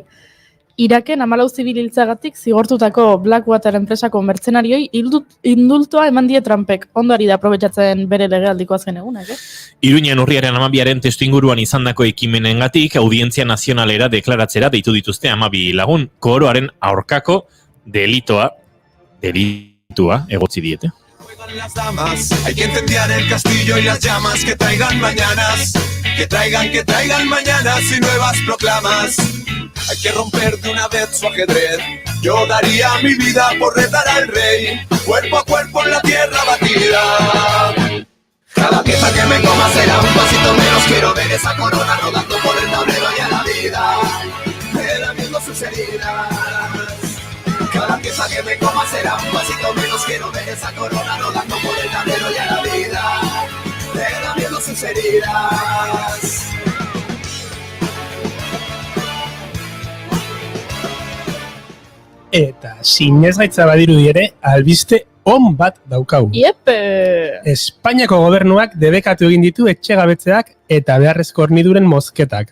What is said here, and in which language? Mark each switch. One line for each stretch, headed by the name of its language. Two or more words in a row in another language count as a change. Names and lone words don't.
Basque: Iraken 14 zibil hiltzagatik zigortutako Blackwater enpresako mertzenarioi indultoa eman die Trumpek. Ondo ari da aprobetxatzen bere legealdiko azken egunak, Iruñan urriaren 12 testu inguruan izandako ekimenengatik audientzia nazionalera deklaratzera deitu dituzte 12 lagun, koroaren aurkako delitua egotzi diete.
Spanish: Las damas, hay que incendiar el castillo y las llamas que traigan mañanas, que traigan mañanas y nuevas proclamas. Hay que romper de una vez su ajedrez. Yo daría mi vida por retar al rey, cuerpo a cuerpo en la tierra batida. Cada pieza que me coma será un pasito menos. Quiero ver esa corona rodando por el tablero y a la vida, relamiendo sus heridas. Cada pieza que me coma será un pasito menos. Quiero ver esa corona rodando por el tablero y a la vida, relamiendo sus heridas.
Basque: Eta sinesgaitza badirudi ere, albiste on bat daukagu. Iepe! Espainiako gobernuak debekatu egin ditu etxegabetzeak eta beharrezko horniduren mozketak.